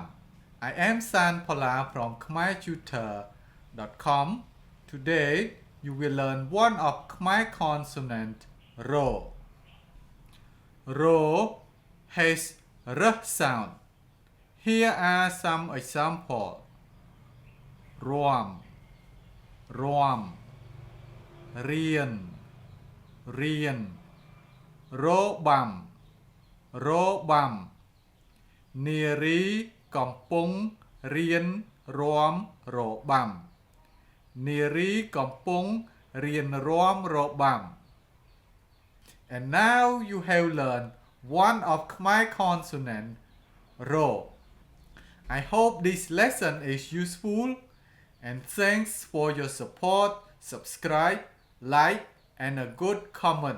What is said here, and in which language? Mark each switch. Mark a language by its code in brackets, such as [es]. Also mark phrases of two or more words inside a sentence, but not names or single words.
[en] I am Phalla from khmertutor.com. Today you will learn one of Khmer consonant Ro. Ro has R sound. Here are some examples. [km] រាំ រាំ រៀន រៀន របាំ របាំ. នារីកំពុងរៀនរាំរបាំនារីកំពុងរៀនរាំរបាំ [en] And now you have learned one of Khmer consonant Ro. I hope this lesson is useful and thanks for your support, subscribe, like and a good comment.